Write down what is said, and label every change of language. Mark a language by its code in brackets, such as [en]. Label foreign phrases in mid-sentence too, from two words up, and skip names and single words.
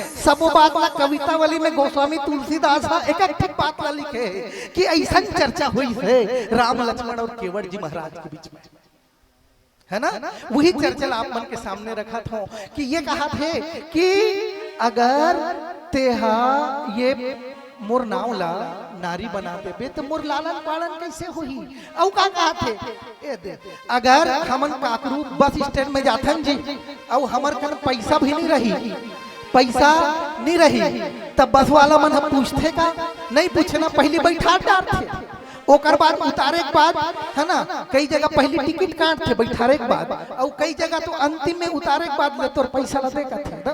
[hne] सब वो बात ना कविता वाली में गोस्वामी तुलसीदास एक एक बात ला लिखे कि ऐसा चर्चा हुई है राम लक्ष्मण और केवट जी महाराज के बीच में, है ना। वही चर्चा आप मन के सामने रखा था कि ये कहा थे कि अगर तेहा ये मोर नाव ला नारी बना देबे तो मोर लालन पालन कैसे होही। औ का कहा थे ए दे अगर हमन काकरू बस स्टैंड में जाथन जी औ हमर कन पैसा भी नहीं रही, पैसा नहीं रही तब बस वाला मन हम पूछते का नहीं पूछना, पहली बैठा डालते ओकर बाद उतारे के बाद, है ना। कई जगह पहली टिकट काटते बैठारे के बाद और कई जगह तो अंतिम में उतारे के बाद ले तोर पैसा ला दे का थे।